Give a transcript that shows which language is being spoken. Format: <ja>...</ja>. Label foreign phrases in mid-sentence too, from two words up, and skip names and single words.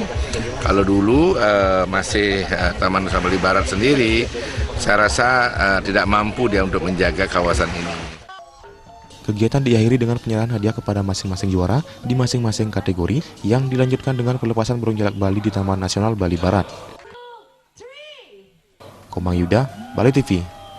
<id>Kalau dulu masih Taman Nasional Bali Barat sendiri, saya rasa tidak mampu dia untuk menjaga kawasan ini. Kegiatan diakhiri dengan penyerahan hadiah kepada masing-masing juara di masing-masing kategori yang dilanjutkan dengan pelepasan burung jalak Bali di Taman Nasional Bali Barat. Komang Yuda, Bali TV.</id>